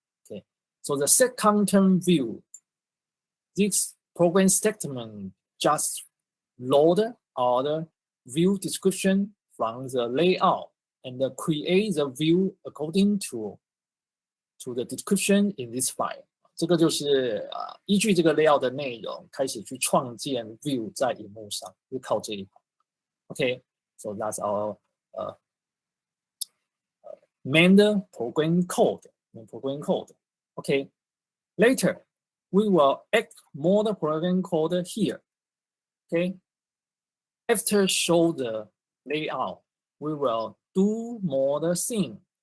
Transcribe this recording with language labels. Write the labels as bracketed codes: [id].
[en] Okay, so the set content view, this program statement just load our view description from the layout and create the view according to the description in this file. [zh] 这个就是依据这个 layout 的内容开始去创建 view 在荧幕上，就靠这一行。 [en] Okay, so that's our main program code. Okay, later we will add more program code here. Okay, after show the layout, we will do more thing.